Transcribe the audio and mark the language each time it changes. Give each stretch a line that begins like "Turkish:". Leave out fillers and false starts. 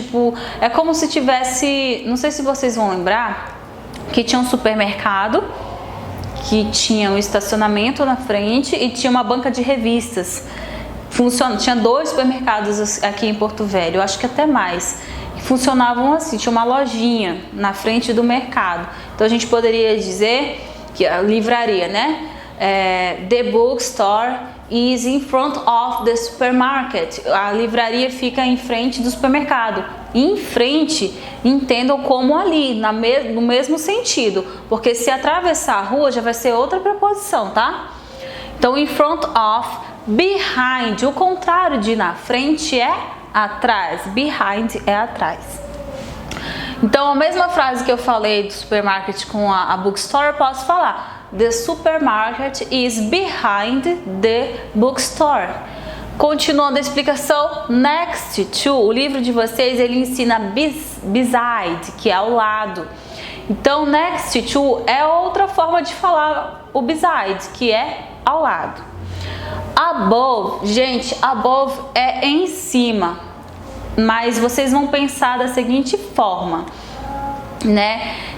Portuguese: Tipo, é como se tivesse, não sei se vocês vão lembrar, que tinha um supermercado, que tinha um estacionamento na frente e tinha uma banca de revistas. Tinha 2 supermercados aqui em Porto Velho, eu acho que até mais. Funcionavam assim, tinha uma lojinha na frente do mercado. Então a gente poderia dizer que a livraria, né?
English: The bookstore is in front of the supermarket.
Portuguese: A livraria fica em frente do supermercado. Em frente, entendam como ali, no mesmo sentido, porque se atravessar a rua já vai ser outra preposição, tá? Então, in front of, behind, o contrário de na frente é atrás, behind é atrás. Então, a mesma frase que eu falei do supermarket com a bookstore, eu posso falar
English: The supermarket is behind the bookstore.
Portuguese: Continuando a explicação, next to, o livro de vocês, ele ensina beside, que é ao lado. Então, next to é outra forma de falar o beside, que é ao lado. Above, gente, above é em cima, mas vocês vão pensar da seguinte forma, né?